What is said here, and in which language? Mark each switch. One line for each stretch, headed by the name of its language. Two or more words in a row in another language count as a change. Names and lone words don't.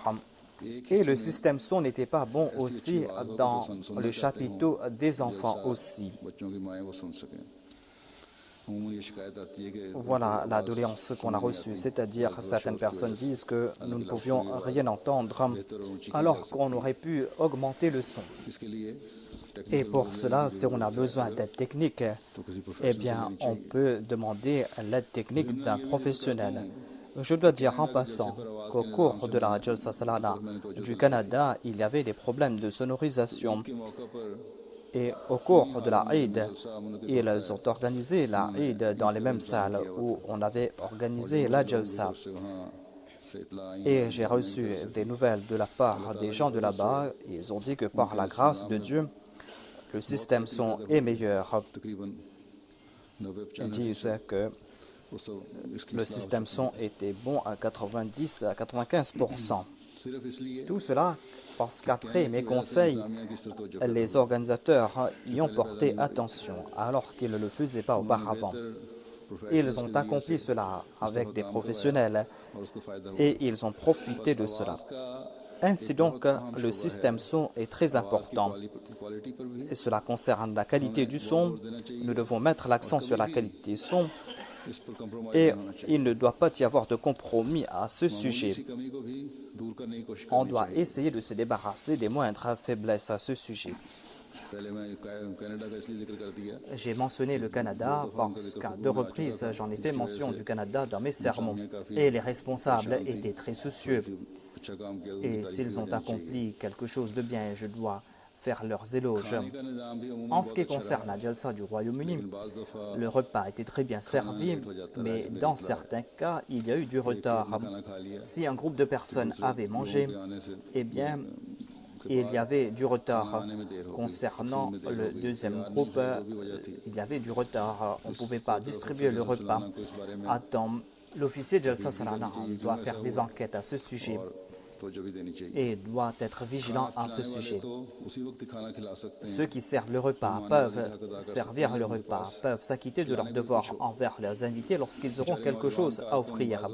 French: Et le système son n'était pas bon aussi dans le chapiteau des enfants aussi.
Urdu: بچوں کی مائیں وہ سن سکیں عموماً یہ شکایت آتی ہے کہ
French: Voilà la doléance qu'on a reçue, c'est-à-dire certaines personnes disent que nous ne pouvions rien entendre alors qu'on aurait pu augmenter le son.
Urdu: اس کے لیے
French: Et pour cela, si on a besoin d'aide technique, eh bien, on peut demander l'aide technique d'un professionnel. Je dois dire en passant qu'au cours de la Jalsa Salana du Canada, il y avait des problèmes de sonorisation.
Urdu: کے موقع پر
French: Et au cours de la Eid, ils ont organisé la Eid dans les mêmes salles où on avait organisé la Jalsa.
Urdu: سے وہاں سے اطلاع آئی
French: Et j'ai reçu des nouvelles de la part des gens de là-bas. Ils ont dit que par la grâce de Dieu, le système son est meilleur.
Urdu: تقریباً 90
French: Ils disent que
Urdu: اس کی
French: le système son était bon à 90 à 95%.
Urdu: صرف اس لیے
French: Tout cela parce qu'après mes conseils,
Urdu: جامعہ کی طرف توجہ
French: les organisateurs y ont porté attention alors qu'ils ne le faisaient pas auparavant. Ils ont accompli cela avec des professionnels
Urdu: اور اس کو فائدہ ہوا
French: et ils ont profité de cela. Ainsi donc, le système son est très important
Urdu: کوالٹی پر بھی
French: et cela concerne la qualité du son. Nous devons mettre l'accent sur la qualité son
Urdu: اس پر کمپرومائز
French: et
Urdu: نہیں ہونا چاہیے
French: il ne doit pas y avoir de compromis à ce sujet.
Urdu: اسی کمی کو بھی دور کرنے کی کوشش
French: On
Urdu: کرنی
French: doit
Urdu: چاہیے
French: essayer de se débarrasser des moindres faiblesses à ce sujet.
Urdu: پہلے میں کینیڈا کا اس لیے ذکر کر دیا
French: J'ai mentionné le Canada parce qu'à deux reprises, j'en ai fait mention du Canada dans mes sermons. Et les responsables étaient très soucieux.
Urdu: اچھا کام کیا تو
French: Et s'ils ont accompli quelque chose de bien, je dois faire leurs éloges.
Urdu: کھانے کا نظام بھی عموماً
French: En ce
Urdu: بہت
French: qui
Urdu: اچھا
French: concerne la Jalsa du Royaume-Uni,
Urdu: بعض دفعہ
French: le repas était très bien servi, mais dans certains cas, il y a eu du retard.
Urdu: کھانا کھا لیا
French: Si un groupe de personnes avait mangé,
Urdu: آنے سے
French: eh bien, il y avait du retard. Concernant le deuxième groupe, il y avait du retard. On ne pouvait pas distribuer le repas à temps. L'officier de Jalsa Salana doit faire des enquêtes à ce sujet. et doit être vigilant à ce sujet. Ceux qui servent le repas peuvent servir le repas, peuvent s'acquitter de leurs devoirs envers leurs invités lorsqu'ils auront quelque chose à offrir.